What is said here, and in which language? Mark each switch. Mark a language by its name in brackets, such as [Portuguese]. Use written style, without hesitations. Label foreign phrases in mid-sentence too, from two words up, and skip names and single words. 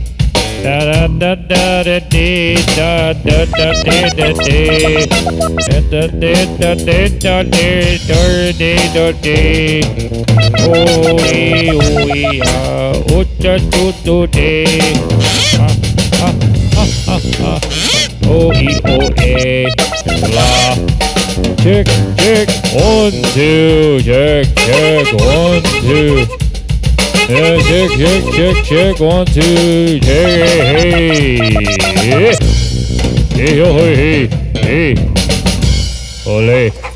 [English] Da da da da da dee da da da dee da dee da da dee da dee da dee da dee da dee. Oh ee oh ee ah oh cha tu tu dee. Ah ah ah ah ah. Oh ee oh eh la. Check check 1 2 check check 1 2. Yeah, check, check, check, check, 1 2, check, hey, hey, hey, oh, hey, hey, ole.